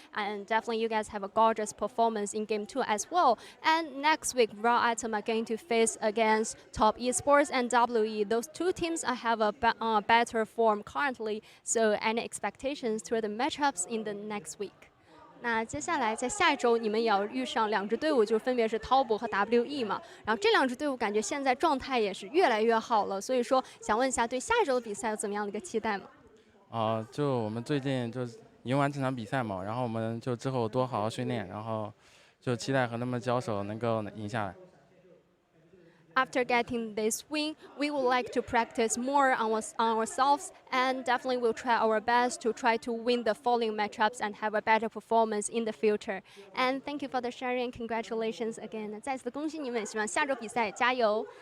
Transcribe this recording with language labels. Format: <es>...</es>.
<en>And definitely you guys have a gorgeous performance in game two as well. And next week, Raw Atom are going to face against Top eSports and WE. Those two teams have a better form currently. So any expectations to the matchups in the next week?</en> <zh>那接下来在下一周，你们也要遇上两支队伍，就分别是滔博和 WE 嘛。然后这两支队伍感觉现在状态也是越来越好了，所以说想问一下，对下一周的比赛有怎么样的一个期待吗？就我们最近就赢完这场比赛嘛，然后我们就之后多好好训练，然后就期待和他们交手能够赢下来。</zh> <en>After getting this win, we would like to practice more on ourselves, and definitely we'll try our best to try to win the following matchups and have a better performance in the future. And thank you for the sharing. Congratulations again.</en> <zh>再次恭喜你们，希望下周比赛加油。</zh>